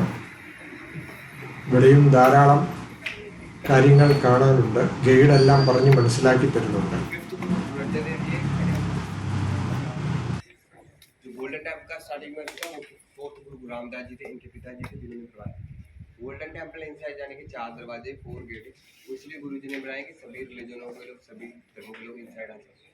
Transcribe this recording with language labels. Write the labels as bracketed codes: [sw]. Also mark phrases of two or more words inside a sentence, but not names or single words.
[ml] ഇവിടെയും ധാരാളം കാര്യങ്ങൾ കാണാനുണ്ട്. ഗൈഡെല്ലാം പറഞ്ഞ് മനസ്സിലാക്കി തരുന്നുണ്ട്. [hi] जो गोल्डन टेम्पल का स्टार्टिंग में था वो फोर्थ गुरु रामदास जी थे, इनके पिताजी थे जिन्होंने बनवाया। गोल्डन टेम्पल इनसाइड जाने के 4 दरवाजे, 4 गेट, वो इसलिए गुरु जी ने बनाए कि सभी रिलीजनों के लोग, सभी धर्मों के लोग इनसाइड आ सके।